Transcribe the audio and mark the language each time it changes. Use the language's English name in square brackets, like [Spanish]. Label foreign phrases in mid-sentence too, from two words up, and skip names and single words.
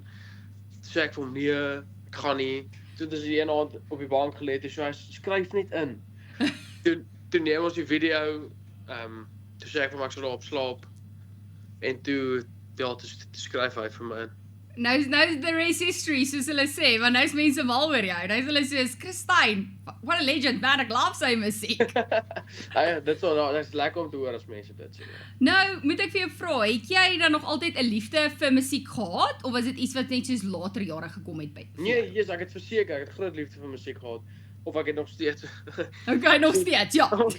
[Afrikaans] Toe sê ek vir hom, nee, ek gaan nie. Toe is die een aand op die bank gelê, toe sê hy, skryf net in. Toe neem ons die video, toe sê ek vir hom, ek sal daarop slaap. En toe skryf hy vir my in. Nou [English] the race history, [Afrikaans] soos hulle sê, want nou is mense mal oor jou. Nou is hulle soos, Chris Stein, [English] what a legend, [Afrikaans] man, ek love sy musiek. Dit's lekker om te hoor as mense dit sê. Nou, moet ek vir jou vra, het jy dan nog altyd 'n liefde vir musiek gehad, of was dit iets wat net soos later jare gekom het by? Nee, ek het verseker, ek het groot liefde vir musiek gehad, of ek het nog steeds. Okay, nog steeds, ja.